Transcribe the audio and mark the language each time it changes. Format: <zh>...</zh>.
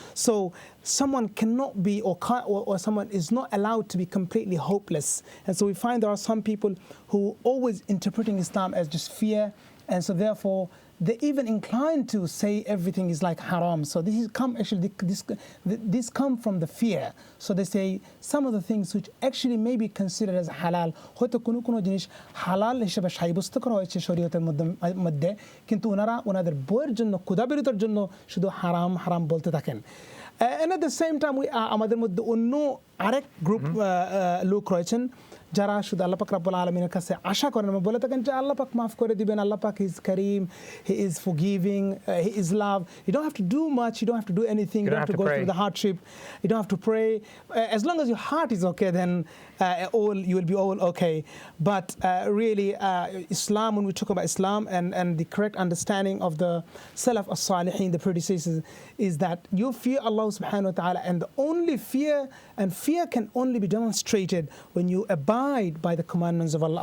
<en>So someone cannot be or someone is not allowed to be completely hopeless. And so we find there are some people who always interpreting Islam as just fear And so therefore, they even inclined to say everything is like haram. So this come from the fear. So they say some of the things which actually may be considered as halal.</en> <bn>হয়তো কোনো কোনো জিনিস হালাল হিসেবে সাব্যস্ত করা হয়েছে শরীয়তের মধ্যে, কিন্তু ওনারা ওনাদের বইয়ের জন্য ক্ষুধাবিরতার জন্য শুধু হারাম হারাম বলতে থাকেন।</bn> <en>And at the same time,</en> <bn>আমাদের মধ্যে অন্য আরেক গ্রুপ লোক রয়েছেন যারা শুধু আল্লাহ পাক রব্বুল আলামিনের কাছে আশা করেন এবং বলে থাকেন যে আল্লাহ পাক মাফ করে দিবেন, আল্লাহ পাক</bn> <en>is Kareem, he is forgiving, he is love. You don't have to do much, you don't have to do anything, you don't have to go through the hardship, you don't have to pray. As long as your heart is okay, then you will be all okay. But really, Islam, when we talk about Islam and the correct understanding of the Salaf as-Salihin, the predecessors, is that you fear Allah subhanahu wa ta'ala, and the only fear can only be demonstrated when you abide by the commandments of Allah.</en>